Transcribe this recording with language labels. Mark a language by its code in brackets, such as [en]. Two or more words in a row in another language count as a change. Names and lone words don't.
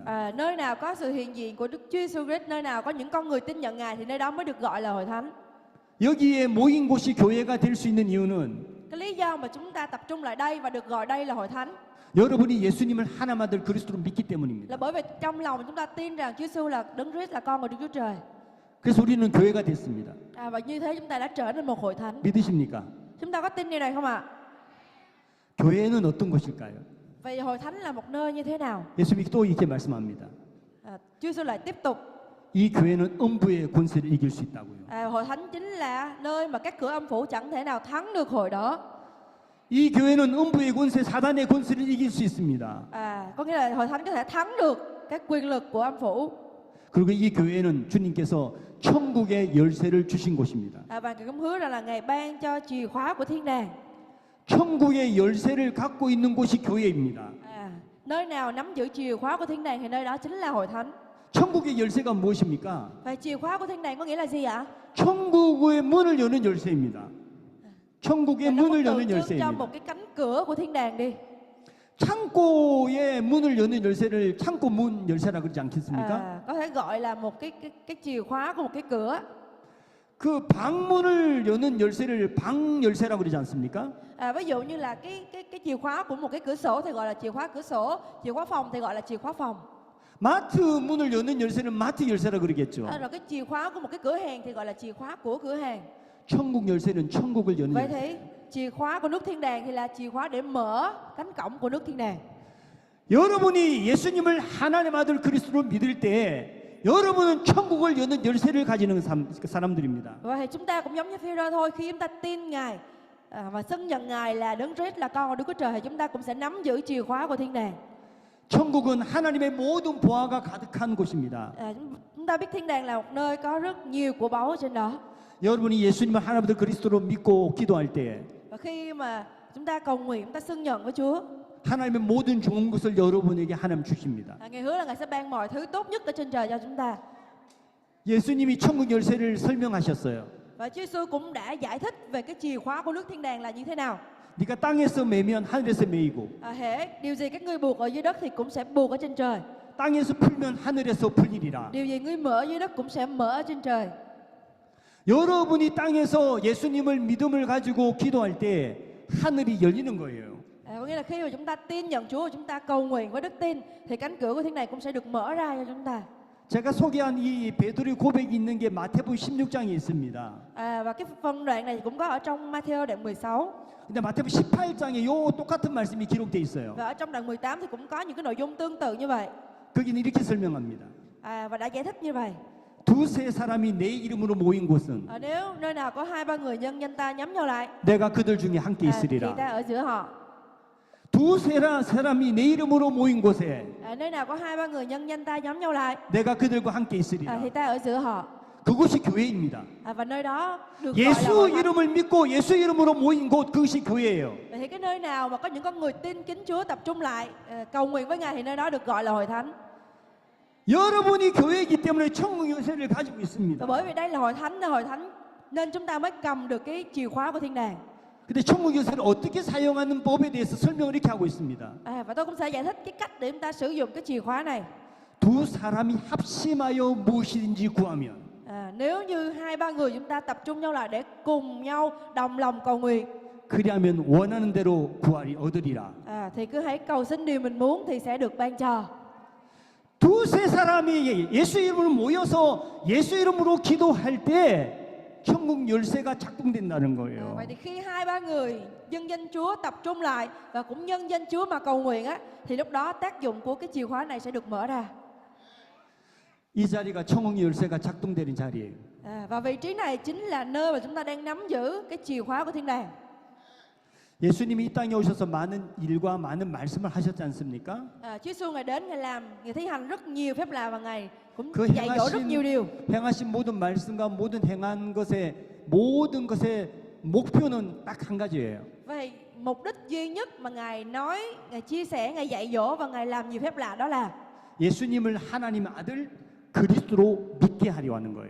[vi] Nơi nào có sự hiện diện của Đức Chúa Giêsu Christ, nơi nào có những con người tin nhận Ngài thì nơi đó mới được gọi là hội thánh. [ko] 여기에 모인 곳이 교회가 될 수 있는 이유는 [vi] Cái lý do mà chúng ta tập trung lại đây và được gọi đây là hội thánh [ko] 여러분이 예수님을 하나님 아들 그리스도로 믿기 [vi] là [ko] 때문입니다. [vi] bởi vì trong lòng chúng ta tin rằng Chúa Giêsu là Đấng Christ, là con của Đức Chúa Trời. [ko] 그래서 우리는 교회가 됐습니다. [vi] Và như thế chúng ta đã trở nên một hội thánh. [ko] 믿으십니까? [vi] Chúng ta có tin điều này không ạ? [ko] 교회는 어떤 것일까요? [vi] Vậy hội thánh là một nơi như thế nào? [ko] 예수님이 또 이렇게 말씀합니다. [vi] Chúa Giêsu lại tiếp tục. [ko] 이 교회는 음부의 권세를 이길 수 있다고요. [vi] Hội thánh chính là nơi mà các cửa âm phủ chẳng thể nào thắng được hội đó. [ko] 이 교회는 음부의 권세, 사단의 권세를 이길 수 있습니다. [vi] Có nghĩa là hội thánh có thể thắng được các quyền lực của âm phủ. [ko] 그리고 이 교회는 주님께서 천국의 열쇠를 주신 곳입니다. [vi] Và Ngài cũng hứa rằng là Ngài ban cho chìa khóa của thiên đàng. [ko] 천국의 열쇠를 갖고 있는 곳이 교회입니다. [vi] Nơi nào nắm giữ chìa khóa của thiên đàng thì nơi đó chính là hội thánh. [ko] 천국의 열쇠가 무엇입니까? [vi] Vậy chìa khóa của thiên đàng có nghĩa là gì ạ? [ko] 천국의 문을 여는 열쇠입니다. 천국의 [vi] Nó [ko] 문을 [vi] tượng [ko] 여는 [vi] trưng cho [ko] 열쇠입니다. [vi] một cái cánh cửa của thiên đàng đi. [ko] 창고의 문을 여는 열쇠를 창고 문 열쇠라 그러지 않겠습니까? [vi] Có thể gọi là một cái chìa khóa của một cái cửa. [ko] 그 방문을 여는 열쇠를 방 열쇠라고 그러지 않습니까? [vi] Ví dụ như là cái chìa khóa của một cái cửa sổ thì gọi là chìa khóa cửa sổ, chìa khóa phòng thì gọi là chìa khóa phòng. [ko] 마트 문을 여는 열쇠는 마트 열쇠라 그러겠죠. [vi] Rồi cái chìa khóa của một cái cửa hàng thì gọi là chìa khóa của cửa hàng. [ko] 천국 열쇠는 천국을 여는 [vi] Vậy [ko] 열쇠. [vi] thì chìa khóa của nước thiên đàng thì là chìa khóa để mở cánh cổng của nước thiên đàng. [ko] 여러분이 예수님을 하나님 아들 그리스도로 믿을 때 여러분은 천국을 여는 열쇠를 가지는 사람들입니다. [vi] Vậy thì chúng ta cũng giống như Phi-rơ thôi, khi chúng ta tin Ngài và xưng nhận Ngài là Đấng Christ là con của Đức Chúa Trời, thì chúng ta cũng sẽ nắm giữ chìa khóa của thiên đàng. [ko] 천국은 하나님의 모든 보화가 가득한 곳입니다. [vi] Chúng ta biết thiên đàng là một nơi có rất nhiều của báu ở trên đó. [ko] 여러분이 예수님을 하나님의 그리스도로 믿고 기도할 때 [vi] Và khi mà chúng ta cầu nguyện, chúng ta xưng nhận với Chúa, [ko] 하나님의 모든 좋은 것을 여러분에게 하나님 주십니다. [vi] Ngài hứa là Ngài sẽ ban mọi thứ tốt nhất ở trên trời cho chúng ta. [ko] 예수님이 천국 열쇠를 설명하셨어요. [vi] Và Chúa Giêsu cũng đã giải thích về cái chìa khóa của nước thiên đàng là như thế nào. [ko] 네가 땅에서 매면 하늘에서 매이고 [vi] Hễ điều gì các ngươi buộc ở dưới đất thì cũng sẽ buộc ở trên trời. [ko] 땅에서 풀면 하늘에서 풀리리라. [vi] Điều gì ngươi mở ở dưới đất cũng sẽ mở ở trên trời. [ko] 여러분이 땅에서 예수님을 믿음을 가지고 기도할 때 하늘이 열리는 거예요. [vi] Có nghĩa là khi mà chúng ta tin nhận Chúa, chúng ta cầu nguyện với đức tin, thì cánh cửa của thiên đàng cũng sẽ được mở ra cho chúng ta. [ko] 제가 소개한 이 베드로의 고백이 있는 게 마태복음 16장에 있습니다. [vi] Và cái phân đoạn này cũng có ở trong Matthew đoạn 16. [ko] 근데 마태복음 18장에 요 똑같은 말씀이 기록돼 있어요. [vi] Và ở trong đoạn 18 thì cũng có những cái nội dung tương tự như vậy. [ko] 거기는 이렇게 설명합니다. [vi] Và đã giải thích như vậy. [ko] 두세 사람이 내 이름으로 모인 곳은 [vi] Nếu nơi nào có 2-3 người nhân danh ta nhóm nhau lại, [ko] 내가 그들 중에 함께 [vi] thì [ko] 있으리라. [vi] ta ở giữa họ. [ko] 두세 사람이 내 이름으로 모인 곳에 [vi] Nơi nào có 2-3 người nhân danh ta nhóm nhau lại, [ko] 내가 그들과 함께 있으리라. [vi] thì ta ở giữa họ. [ko] 그곳이 교회입니다. [vi] Và nơi đó được gọi là [ko] 예수 [vi] hội thánh. [ko] 이름을 믿고 예수 이름으로 모인 곳 그것이 교회예요. [vi] Vậy thì cái nơi nào mà có những con người tin kính Chúa tập trung lại cầu nguyện với Ngài thì nơi đó được gọi là hội thánh. [ko] 여러분이 교회이기 때문에 천국 열쇠를 가지고 있습니다. [vi] Và bởi vì đây là hội thánh nên chúng ta mới cầm được cái chìa khóa của thiên đàng. [ko] 근데 천국 열쇠를 어떻게 사용하는 법에 대해서 설명을 이렇게 하고 있습니다. [vi] Và tôi cũng sẽ giải thích cái cách để chúng ta sử dụng cái chìa khóa này. [ko] 두 사람이 합심하여 무엇이든지 구하면 [vi] Nếu như 2-3 người chúng ta tập trung nhau lại để cùng nhau đồng lòng cầu nguyện, [ko] 그리하면 원하는 대로 구하리 얻으리라. [vi] thì cứ hãy cầu xin điều mình muốn thì sẽ được ban cho. [ko] 두세 사람이 예수 이름으로 모여서 예수 이름으로 기도할 때 천국 열쇠가 작동된다는 거예요. [vi] Vậy thì khi 2-3 người nhân danh Chúa tập trung lại và cũng nhân danh Chúa mà cầu nguyện thì lúc đó tác dụng của cái chìa khóa này sẽ được mở ra. [ko] 이 자리가 천국 열쇠가 작동되는 자리예요. [vi] Và vị trí này chính là nơi mà chúng ta đang nắm giữ cái chìa khóa của thiên đàng. [ko] 예수님이 이 땅에 오셔서 많은 일과 많은 말씀을 하셨지 않습니까? [vi] Chúa Giêsu Ngài đến, Ngài làm, Ngài thi hành rất nhiều phép lạ và Ngài cũng [ko] 그 [vi] dạy dỗ rất nhiều điều. [ko] 행하신 모든 말씀과 모든 것의 목표는 딱 한 가지예요. [vi] Vậy mục đích duy nhất mà Ngài nói, Ngài chia sẻ, Ngài dạy dỗ và Ngài làm nhiều phép lạ đó là [ko] 예수님을 하나님 아들 그리스도로 믿게 하려 하는 거예요.